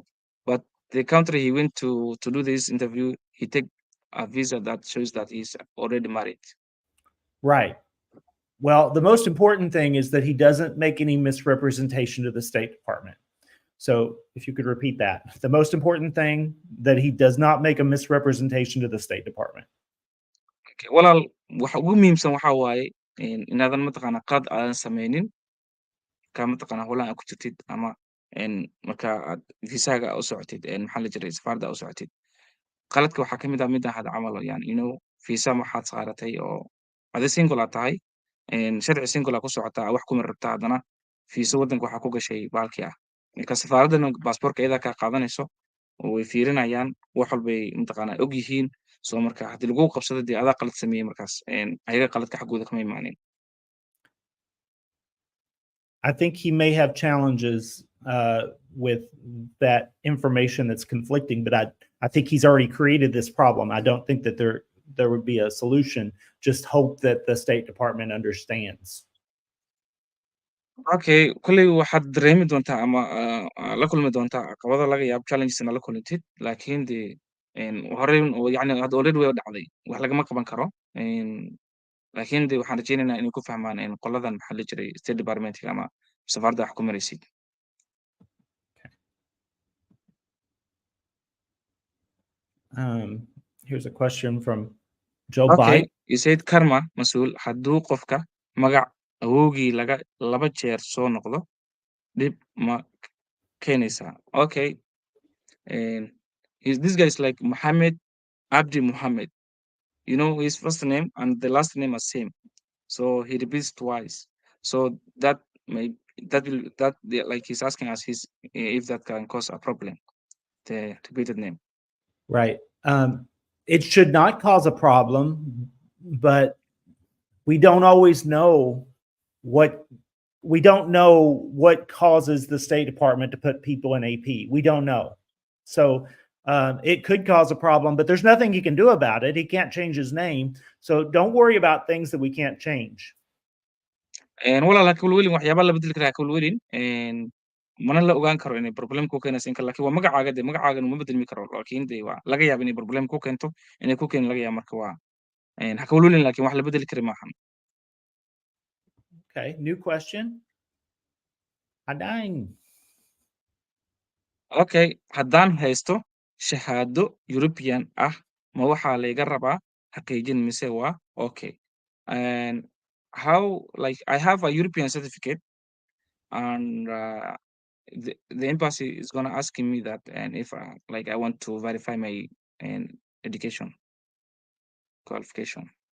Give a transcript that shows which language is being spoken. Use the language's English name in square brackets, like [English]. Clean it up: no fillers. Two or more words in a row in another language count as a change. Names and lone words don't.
[English] But the country he went to do this interview, he take a visa that shows that he's already married. Right. Well, the most important thing is that he doesn't make any misrepresentation to the State Department. So if you could repeat that, the most important thing that he does not make a misrepresentation to the State Department. Okay. [Somali] Walaal, waxa ugu muhiimsan waxa waaye inaadan mataqaana qalad aadan sameynin ka mataqaana howlahan aad ku jirtid ama marka aad visaaga u socotid maxaa la jiray safaarada u socotid qaladka waxaa kamid ah midda hadda camal yani visa waxaad saaratay oo adi single aad tahay sharci single aa ku socotaa wax kuma rabtaa haddana visa waddanka waxaa ku gashay baalkii ah marka safaaradana baasportka iyadaa kaa qaadanayso oo way fiirinayaan wax walbay mataqaana og yihiin so marka haddii lagu qabsado dee adaa qalad sameeyey markaas ayaga qaladka xaggooda kama imaanin. [English] I think he may have challenges with that information that's conflicting, but I think he's already created this problem. I don't think that there would be a solution. Just hope that the State Department understands. [Somali] Okay, kulley waxaad dareemi doontaa ama la kulmi doontaa caqabado laga yaabo challengesna la kulantid laakiin dee horey oo yani hadda already way dhacday wax lagama qaban karo laakiin dee waxaan rajeynaynaa inay ku fahmaan qoladan maxaa la jiray State Department ama safaaradda wax ku maraysid. [English] Here's a question from Joe Okay, Biden. you said [Somali] karma mas-uul hadduu qofka magac awowgii laba jeer soo noqdo dib ma keenaysaa. [English] Okay, this guy is like Mohammed Abdi Mohammed. His first name and the last name are same. So he repeats twice. So that like he's asking us if that can cause a problem, the repeated name. Right. It should not cause a problem, but we don't always know what causes the State Department to put people in AP. We don't know. So it could cause a problem, but there's nothing he can do about it. He can't change his name. So don't worry about things that we can't change. [Somali] walaal kulwelin waxyaaba la bedeli karaa kulwelin mana la ogaan karo inay problem ku keenayso inka laakiin waa magacaaga ma bedelmi karo laakiin dee waa laga yaabo inay problem ku keento inay ku keenin laga yaabo marka waa ha kulwelin laakiin wax la bedeli kari maahan. [English] Okay, new question. Hadaan. [Somali] Okay, haddaan haysto shahaado European ah ma waxaa layga rabaa xaqiijin mise waa okay. [English] How like I have a European certificate and the embassy is gonna ask me that and if like I want to verify my education qualification.